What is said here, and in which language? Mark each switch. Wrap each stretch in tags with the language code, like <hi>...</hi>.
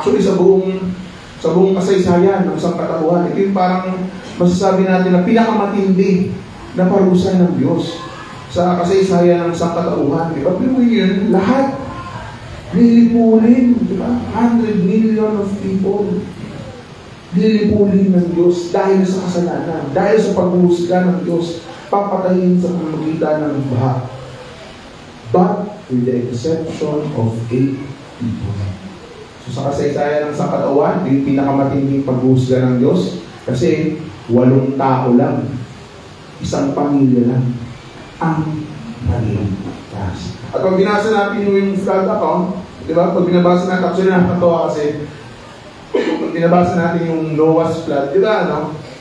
<tl>Actually, sa buong kasaysayan ng sangkatauhan, ito yung parang masasabi natin na pinakamatindi na parusa ng Diyos sa kasaysayan ng sangkatauhan. Diba? Pero yun, lahat lilipulin, diba?</tl> <en>100 million of people</en> <tl>lilipulin ng Diyos dahil sa kasalanan, dahil sa paghuhusga ng Diyos, papatayin sa pamamagitan ng baha.</tl> <en>But with the exception of 8 people.</en> <tl>So sa kasaysayan ng sangkatauhan, yung pinakamatinding paghuhusga ng Diyos, kasi 8 tao lang, isang pamilya lang ang maligtas. At pag binasa natin yung flood account, di ba? Pag binabasa natin, actually nakakatawa kasi pag binabasa natin yung Noah's flood, di ba, ano?</tl>